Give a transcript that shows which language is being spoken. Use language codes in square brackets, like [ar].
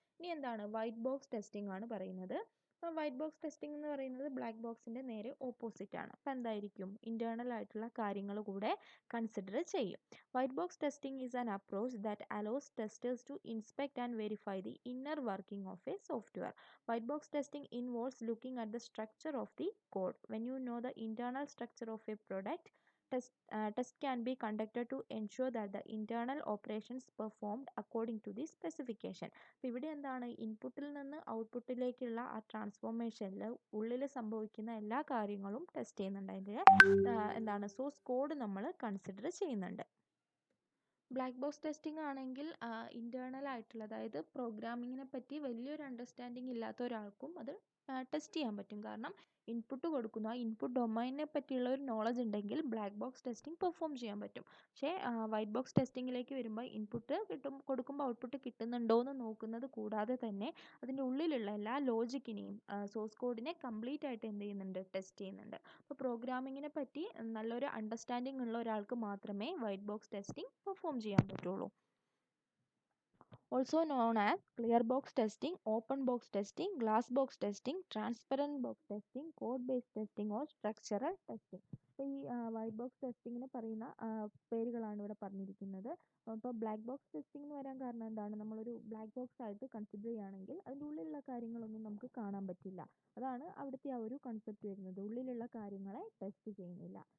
[ml] ഇനി എന്താണ് white box testing ആണ് പറയുന്നത്. അപ്പോൾ വൈറ്റ് ബോക്സ് ടെസ്റ്റിംഗ് എന്ന് പറയുന്നത് ബ്ലാക്ക് ബോക്സിൻ്റെ നേരെ ഓപ്പോസിറ്റ് ആണ്. അപ്പോൾ എന്തായിരിക്കും, ഇൻറ്റേർണൽ ആയിട്ടുള്ള കാര്യങ്ങൾ കൂടെ കൺസിഡർ ചെയ്യും. [en] White box testing is an approach that allows testers to inspect and verify the inner working of a software. White box testing involves looking at the structure of the code. When you know the internal structure of a product, test can be conducted to ensure that the internal operations performed according to the specification. [ml] അപ്പോൾ ഇവിടെ എന്താണ്, ഇൻപുട്ടിൽ നിന്ന് ഔട്ട്പുട്ടിലേക്കുള്ള ആ ട്രാൻസ്ഫോർമേഷനിൽ ഉള്ളിൽ സംഭവിക്കുന്ന എല്ലാ കാര്യങ്ങളും ടെസ്റ്റ് ചെയ്യുന്നുണ്ട്. അതിൻ്റെ എന്താണ് സോഴ്സ് കോഡ് നമ്മൾ കൺസിഡർ ചെയ്യുന്നുണ്ട്. ബ്ലാക്ക് ബോക്സ് ടെസ്റ്റിംഗ് ആണെങ്കിൽ ഇൻറ്റേർണൽ ആയിട്ടുള്ള, അതായത് പ്രോഗ്രാമിങ്ങിനെ പറ്റി വലിയൊരു അണ്ടർസ്റ്റാൻഡിങ് ഇല്ലാത്ത ഒരാൾക്കും അത് ടെസ്റ്റ് ചെയ്യാൻ പറ്റും. കാരണം ഇൻപുട്ട് കൊടുക്കുന്നു, ആ ഇൻപുട്ട് ഡൊമൈനെ പറ്റിയുള്ള ഒരു നോളജ് ഉണ്ടെങ്കിൽ ബ്ലാക്ക് ബോക്സ് ടെസ്റ്റിംഗ് പെർഫോം ചെയ്യാൻ പറ്റും. പക്ഷേ വൈറ്റ് ബോക്സ് ടെസ്റ്റിങ്ങിലേക്ക് വരുമ്പോൾ ഇൻപുട്ട് കൊടുക്കുമ്പോൾ ഔട്ട്പുട്ട് കിട്ടുന്നുണ്ടോ എന്ന് നോക്കുന്നത് കൂടാതെ തന്നെ അതിൻ്റെ ഉള്ളിലുള്ള എല്ലാ ലോജിക്കിനെയും സോഴ്സ് കോഡിനെ കംപ്ലീറ്റ് ആയിട്ട് എന്ത് ചെയ്യുന്നുണ്ട്, ടെസ്റ്റ് ചെയ്യുന്നുണ്ട്. അപ്പോൾ പ്രോഗ്രാമിങ്ങിനെ പറ്റി നല്ലൊരു അണ്ടർസ്റ്റാൻഡിങ് ഉള്ള ഒരാൾക്ക് മാത്രമേ വൈറ്റ് ബോക്സ് ടെസ്റ്റിംഗ് പെർഫോം ചെയ്യാൻ പറ്റുള്ളൂ. [en] Also known as clear box testing, open box testing, glass box testing, transparent box testing, code based testing or structural testing. [ml] അപ്പോൾ ഈ വൈറ്റ് ബോക്സ് ടെസ്റ്റിങ്ങിന് പറയുന്ന പേരുകളാണ് ഇവിടെ പറഞ്ഞിരിക്കുന്നത്. അപ്പോൾ ബ്ലാക്ക് ബോക്സ് ടെസ്റ്റിംഗ് എന്ന് വരാൻ കാരണം എന്താണ്, നമ്മളൊരു ബ്ലാക്ക് ബോക്സ് ആയിട്ട് കൺസിഡർ ചെയ്യുകയാണെങ്കിൽ അതിൻ്റെ ഉള്ളിലുള്ള കാര്യങ്ങളൊന്നും നമുക്ക് കാണാൻ പറ്റില്ല. അതാണ് അവിടുത്തെ ആ ഒരു കൺസെപ്റ്റ് വരുന്നത്. ഉള്ളിലുള്ള കാര്യങ്ങളെ ടെസ്റ്റ് ചെയ്യുന്നില്ല.